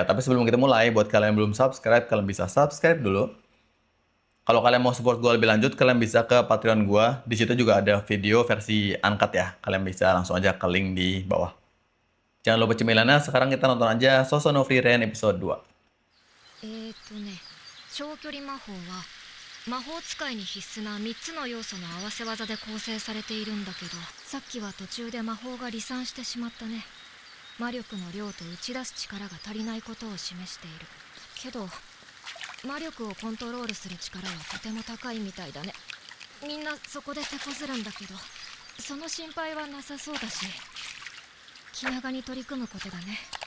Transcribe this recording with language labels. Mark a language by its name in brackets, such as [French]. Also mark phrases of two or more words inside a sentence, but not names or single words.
[Indonesian] Tapi sebelum kita mulai, buat kalian yang belum subscribe, kalian bisa subscribe dulu. Kalau kalian mau support gue lebih lanjut, kalian bisa ke Patreon gue. Di situ juga ada video versi uncut ya. Kalian bisa langsung aja ke link di bawah. Jangan lupa cemilannya, sekarang kita nonton aja Soso no Frieren episode 2. [Japanese] 長距離魔法は魔法使いに必須な3つの要素の合わせ技で構成されているんだけど、さっきは途中で魔法が離散してしまったね。魔力の量と打ち出す力が足りないことを示しているけど、魔力をコントロールする力はとても高いみたいだね。みんなそこで手こずるんだけど、その心配はなさそうだし、気長に取り組むことだね。